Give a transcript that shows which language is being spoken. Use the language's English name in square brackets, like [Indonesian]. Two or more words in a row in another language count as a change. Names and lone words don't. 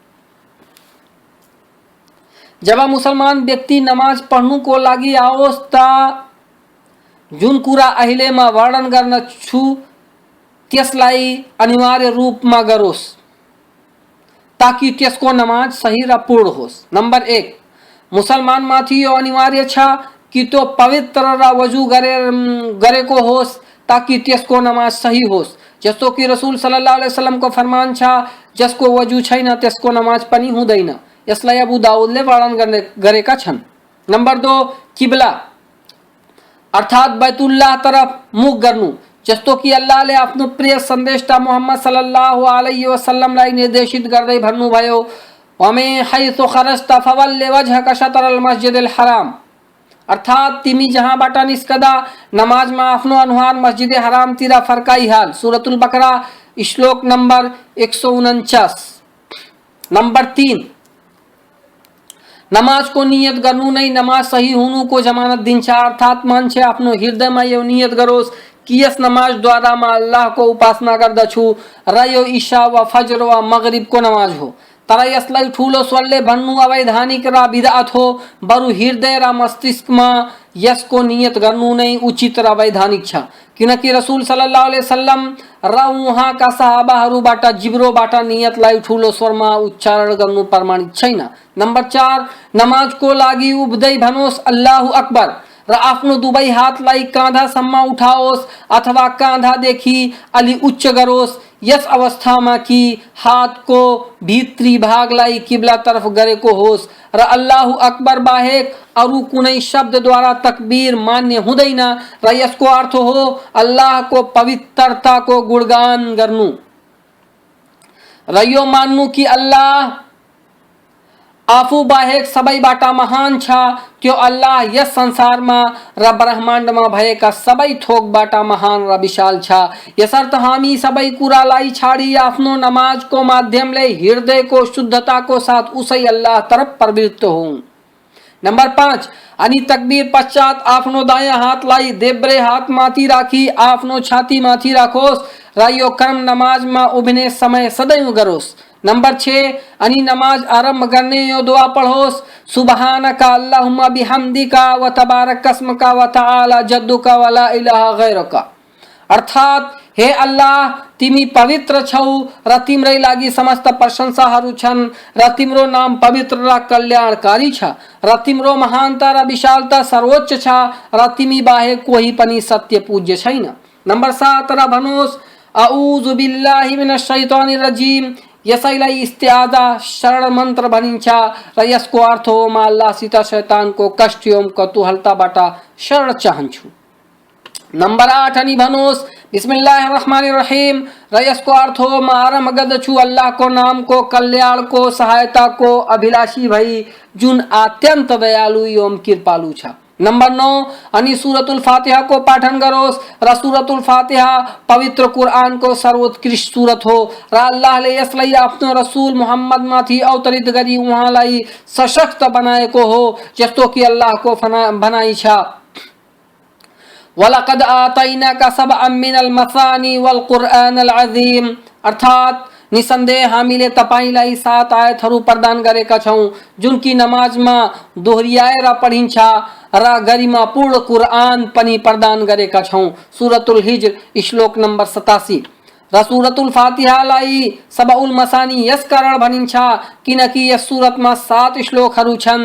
[Nepali] जब मुसलमान व्यक्ति नमाज पढ्नुको लागि आओस् त जुन कुरा अहिले म वर्णन गर्न छु त्यसलाई अनिवार्य रूपमा गरोस् ताकि त्यसको नमाज सही र पूर्ण होस्। नंबर 1, मुसलमान माथि यो अनिवार्य छ कि त्यो पवित्र र वजू गरेको होस् ताकि त्यसको नमाज सही होस्। जस्तो कि रसूल [Arabic] صلى الله عليه وسلم [Nepali] को फरमान छ, जसको वजू छैन त्यसको नमाज पनि हुँदैन। यसलाई अबू दाऊदले वर्णन गरेका छन्। नंबर 2, किबला अर्थात बैतुल्लाह तरफ मुख गर्नु, जस्तो कि अल्लाहले आफ्नो प्रिय सन्देशता मोहम्मद [Arabic] صلى الله عليه وسلم [Nepali] निर्देशित गर्दै भन्नुभयो, [Arabic] ومن حيث خرجت فول وجهك شطر المسجد الحرام, [Nepali] अर्थात तिमी जहाँबाट निस्कदा नमाजमा आफ्नो अनुहार मस्जिद हरामतिर फर्काइहाल। सूरतुल बकरा श्लोक नंबर 149। नंबर 3, नमाज को नियत गर्नु नै नमाज सही हुनुको जमानत दिन्छ, अर्थात मान्छे आफ्नो हृदयमा यो नियत गरोस् कि यस नमाजद्वारा म अल्लाहको उपासना गर्दछु र यो ईशा वा फज्र वा मगरिबको नमाज हो। तर यसलाई ठूलो स्वरले भन्नु अवैधानिक र बिदअत हो। बरु हृदय र मस्तिष्कमा यसको नियत गर्नु नै उचित र वैधानिक छ, किनकि रसूल [Arabic] صلى الله عليه وسلم [Nepali] र उहाँका सहाबाहरूबाट जिब्रोबाट नियतलाई ठूलो स्वरमा उच्चारण गर्नु प्रमाणित छैन। नंबर 4, नमाजको लागि उभिँदै भनोस् [Arabic] الله أكبر [Nepali] र आफ्नो 2 हातलाई काँधासम्म उठाओस् अथवा काँधादेखि अलि उच्च गरोस्। यस अवस्थामा कि हातको भित्री भागलाई किबला तरफ गरेको होस् र [Arabic] الله أكبر [Nepali] बाहेक अरु कुनै शब्दद्वारा तकबीर मान्य हुँदैन र यसको अर्थ हो अल्लाहको पवित्रताको गुणगान गर्नु र यो मान्नु कि अल्लाह आफू बाहेक सबैबाट महान छ। त्यो अल्लाह यस संसारमा र ब्रह्माण्डमा भएका सबै थोकबाट महान र विशाल छ। यसर्थ हामी सबै कुरालाई छाडी आफ्नो नमाजको माध्यमले हृदयको शुद्धताको साथ उसै अल्लाह तरफ प्रवृत्त हौं। नंबर 5, अनि तकबीर पश्चात आफ्नो दायाँ हातलाई देब्रे हातमाथि राखी आफ्नो छातीमाथि राखोस् र यो कर्म नमाजमा उभिने समय सदैव गरोस्। नंबर 6, अनि नमाज आरंभ करने यो दुआ पढ़ोस, [Arabic] سبحانك اللهم وبحمدك وتبارك اسمك وتعالى جدك ولا إله غيرك, [Nepali] अर्थात हे अल्लाह तिमी पवित्र छौ र तिम्रै लागि समस्त प्रशंसाहरू छन् र तिम्रो नाम पवित्र र कल्याणकारी छ र तिम्रो महानता र विशालता सर्वोच्च छ र तिमी बाहेक कोही पनि सत्य पूज्य छैन। नम्बर 7 र भन्नुहोस् [Arabic] أعوذ بالله من الشيطان الرجيم. [Nepali] यसैलाई इस्तिआजा शरण मन्त्र भनिन्छ र यसको अर्थ हो म अल्लाहसित शैतानको कष्ट एवं कतुहलताबाट शरण चाहन्छु। नम्बर 8 अनि भन्नुहोस् बिस्मिल्लाहिर्रहमानिर्रहीम र यसको अर्थ हो म आरम्भ गर्दछु अल्लाहको नामको कल्याणको सहायताको अभिलाषी भई जुन अत्यन्त दयालु एवं कृपालु छ। नम्बर 9 अनि सुरतुल फातिहा को पाठन गरोस् र सुरतुल फातिहा पवित्र कुरान को सर्वोत्कृष्ट सूरत हो र अल्लाहले यसलाई आफ्नो रसूल मुहम्मद माथि अवतरित गरी उहाँलाई सशक्त बनाएको हो जस्तो कि अल्लाहको भनाइ छ [Arabic] ولقد آتيناك سبعا من المثاني والقرآن العظيم. [Nepali] अर्थात निसन्देह हामीले तपाईलाई 7 आयतहरू प्रदान गरेका छौं जुनकी नमाजमा दोहोर्याएर पढिन्छ र गरिमापूर्ण कुरान पनि प्रदान गरेका छौं। सूरतुल हिज्र श्लोक नम्बर 87 र सूरतुल फातिहालाई [Arabic] سبع المثاني [Nepali] यस कारण भनिन्छ किनकि यस सूरतमा 7 श्लोकहरू छन्।